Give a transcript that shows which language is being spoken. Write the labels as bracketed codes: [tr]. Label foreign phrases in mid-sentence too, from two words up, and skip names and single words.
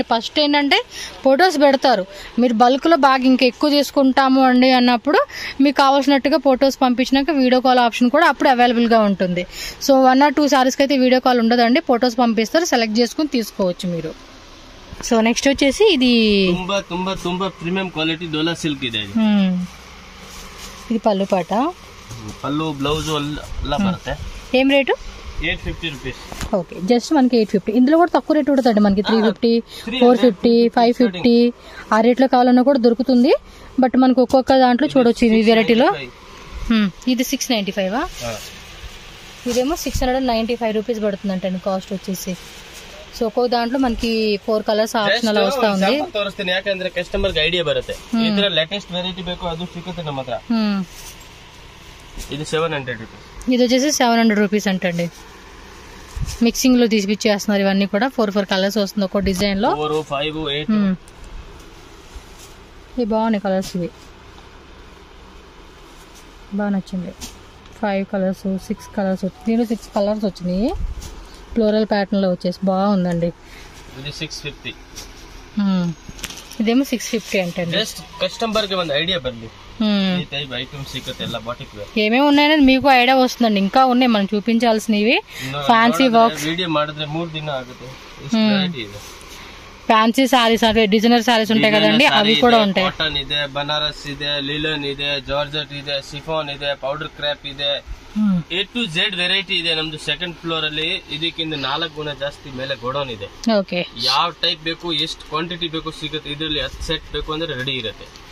[te] ఫస్ట్ ఏంటంటే ఫొటోస్ పెడతారు. మీరు బల్క్ లో బాగా ఇంకా ఎక్కువ తీసుకుంటాము అండి అన్నప్పుడు మీకు కావాల్సినట్టుగా ఫొటోస్ పంపించినాక [en] video call option [te] కూడా అప్పుడు అవైలబుల్ గా ఉంటుంది. సో 1 or 2 సారీస్ కి అయితే [en] video call [te] ఉండదండి, ఫొటోస్ పంపిస్తారు, సెలెక్ట్ చేసుకుని తీసుకోవచ్చు మీరు. [en] so next [te] వచ్చేసి ఇది [kn] ತುಂಬಾ [en] premium quality [kn] ಡೋಲಾ ಸಿಲ್ಕ್ ಇದೆ. [te] ఇది పళ్ళు పాట, పళ్ళు బ్లౌజ్ [kn] ಎಲ್ಲ ಬರುತ್ತೆ. [te] ఏం రేటు? 850 రూపీస్. ఓకే, జస్ట్ మనకి 850. ఇందులో కూడా తక్కువ రేట్ ఉంటుందండి మనకి 350 450 550 ఆ రేట్లో కావాలన్నా కూడా దొరుకుతుంది. బట్ మనకు ఒక్కొక్క దాంట్లో చూడొచ్చు ఈ వెరైటీలో. ఇది 695. ఇదేమో 695 రూపీస్ పడుతుందంటండి కాస్ట్ వచ్చేసి. సో ఒక్కొక్క దాంట్లో మనకి 4 [en] colors option [te] అలా వస్తా ఉంది. [kn] ತೋರಿಸ್ತೀನಿ ಯಾಕಂದ್ರೆ ಕಸ್ಟಮರ್ ಗೆ ಐಡಿಯಾ ಬರುತ್ತೆ. ಈ ತರ [en] latest variety [kn] ಬೇಕು ಅದು ಸಿಗುತ್ತೆ ನಮ್ಮ ಹತ್ರ. [te] ఇది 700 రూపీస్. ఇది వచ్చేసి 700 రూపీస్ అంటండి. మిక్సింగ్ లో తీసిపిచ్చేస్తున్నారు ఇవన్నీ కూడా. 4 కలర్స్ వస్తుంది ఒక్కో డిజైన్ లో. 4 5 8 ఇవి బాగున్నాయి కలర్స్. ఇవి బాగా నచ్చింది. 5 కలర్స్ 6 కలర్స్ దీనిలో 6 కలర్స్ వచ్చినాయి. [en] floral pattern [te] లో వచ్చేసి బాగుందండి. ఇది 650. ఇదేమో 650 అంటే [en] just customer [kn] ಗೆ ಒಂದು ఐడియా ಬರಲಿ ఈ [en] type items [kn] ಸಿಗುತ್ತೆ ಎಲ್ಲ ಬಾಟಿಕ್ ವೇರ್. [te] ఏమేమి ఉన్నాయనేది మీకు ఐడియా వస్తుందండి. ఇంకా ఉన్నాయి మనం చూపించాల్సినవి. [en] fancy works [kn] వీడియో ಮಾಡಿದ್ರೆ 3 ದಿನ ಆಗುತ್ತೆ. ಇಷ್ಟು ವೆರೈಟಿ ಇದೆ. [en] fancy sarees [te] అంటే [en] designer sarees [te] ఉంటాయి కదండి, అవి కూడా ఉంటాయి. [kn] కాటన్ ಇದೆ, బనారస్ ಇದೆ, ಲಿಲನ್ ಇದೆ, ಜಾರ್ಜೆಟ್ ಇದೆ, ಶಿಫಾನ್ ಇದೆ, ಪೌಡರ್ ಕ್ರಾಪ್ ಇದೆ, [en] A to Z [kn] ವೆರೈಟಿ ಇದೆ. ನಮ್ದು [en] second floor [kn] ಅಲ್ಲಿ ಇದಕ್ಕಿಂತ 4 ಗುಣ ಜಾಸ್ತಿ ಮೇಲೆ ಗೋಡೌನ್ ಇದೆ. ಯಾವ ಟೈಪ್ ಬೇಕು ಎಷ್ಟು ಕ್ವಾಂಟಿಟಿ ಬೇಕು ಸಿಗುತ್ತೆ. ಇದರಲ್ಲಿ 10 ಸೆಟ್ ಬೇಕು ಅಂದ್ರೆ ರೆಡಿ ಇರುತ್ತೆ.